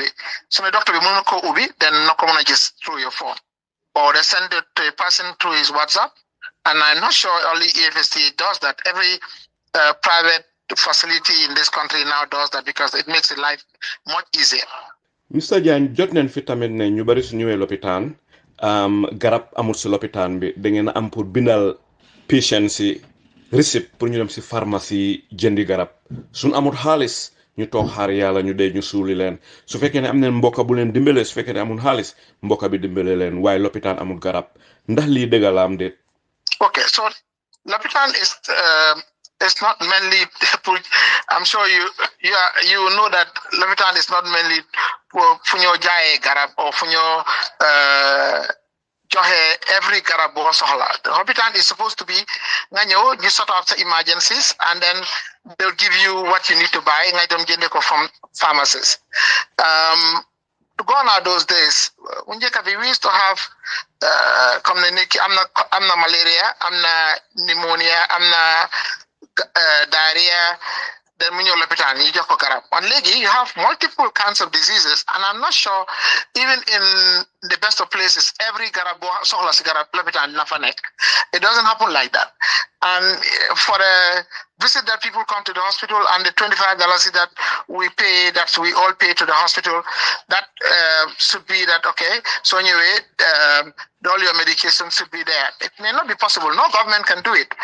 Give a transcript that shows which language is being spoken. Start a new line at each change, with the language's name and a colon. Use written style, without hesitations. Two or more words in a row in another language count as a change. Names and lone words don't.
English: So the doctor will not ubi, then no come just through your phone. Or they send it to a person through his WhatsApp. And I'm not sure only EFSTH does that. Every private facility in this country now does that because it makes the life much easier. Mr.
Wolof: Jagne, jot nañ fi tamit ne ñu bari su ñëwee lopitaan garab amul si lopitaan bi da ngeen am pour bindal patient si receipt pour ñu dem si pharmacie jëndi garab suñ amul xaalis ñu toog xaar yàlla ñu dee ñu suuli leen su fekkee ne am neen mbokka bu leen dimbale su fekkee ne amul xaalis mbokka bi dimbale leen waaye lopitaan amul garab ndax lii dëgg la am déet.
English: Okay, so lopitaan is it's not mainly. I'm sure you know that lopitaan is not mainly for your
Wolof: jaye garab
English: or for your every
Wolof: garab bo soxla.
English: The lopitaan is supposed to be you sort out the emergencies and then they'll give you what you need to buy from pharmacies. Gone are those days. We used to have I'm malaria, I'm pneumonia, I'm diarrhea, then when you're lopitaan, you just garab. On legi, you have multiple kinds of diseases, and I'm not sure even in the best of places, every
Wolof: garab lopitaan nafanek.
English: It doesn't happen like that. And for a visit that people come to the hospital and the $25 that we pay, that we all pay to the hospital, that should be that, okay, so anyway, all your medications should be there. It may not be possible. No government can do it.